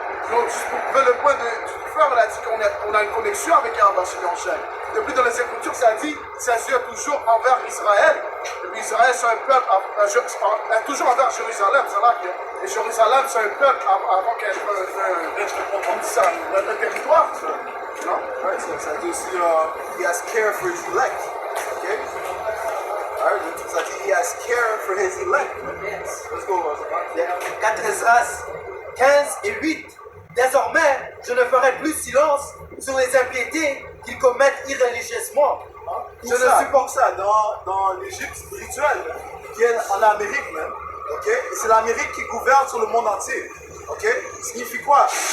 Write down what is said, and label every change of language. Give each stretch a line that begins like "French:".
French: Donc, pour prouver le point du frère, il a dit qu'on a une connexion avec Yahweh Shemashah. Depuis dans les Écritures, ça dit ses yeux toujours envers Israël. Et puis Israël, c'est un peuple, toujours envers Jérusalem. C'est là que Jérusalem, c'est un peuple avant qu'elle un territoire. Non?
English: Right, so
French: ça dit aussi,
English: he has care for his elect. Okay? Alright,
French: ça dit,
English: he has care for his elect. Let's go,
French: 4 Esdras 15 et 8. Désormais, je ne ferai plus silence sur les impiétés qu'ils commettent irréligieusement. Je ne supporte ça dans l'Égypte spirituelle, qui est en Amérique même. Okay? Et c'est l'Amérique qui gouverne sur le monde entier. Okay? Signifie quoi?